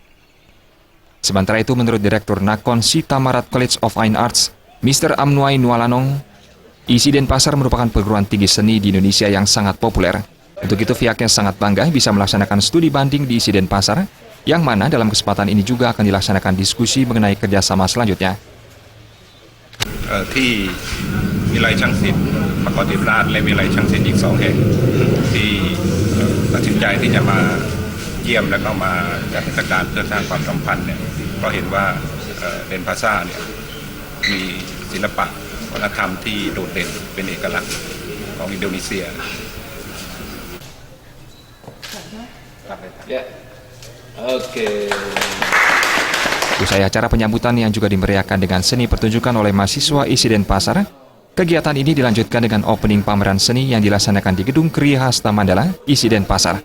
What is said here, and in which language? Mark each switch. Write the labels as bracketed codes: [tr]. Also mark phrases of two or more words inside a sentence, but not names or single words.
[id] Sementara itu, menurut Direktur Nakhon Si Thammarat College of Fine Arts, Mr. Amnuai Nualanong, ISI Denpasar merupakan perguruan tinggi seni di Indonesia yang sangat populer. Untuk itu, pihaknya sangat bangga bisa melaksanakan studi banding di ISI Denpasar, yang mana dalam kesempatan ini juga akan dilaksanakan diskusi mengenai kerjasama selanjutnya. [th] ที่วิไลช่างศิลป์มกรราชและวิไลช่างศิลป์อีก2 แห่งที่ตัดสินใจที่จะมาเยี่ยมและก็มาจัดเทศกาลเพื่อสร้างความสัมพันธ์เนี่ยเพราะเห็นว่าเดนพาซ่าเนี่ยมีศิลปะวัฒนธรรมที่โดดเด่นเป็นเอกลักษณ์ของอินโดนีเซีย [id] Usai acara penyambutan yang juga dimeriahkan dengan seni pertunjukan oleh mahasiswa ISI Denpasar, kegiatan ini dilanjutkan dengan opening pameran seni yang dilaksanakan di Gedung Kriya Hasta Mandala ISI Denpasar.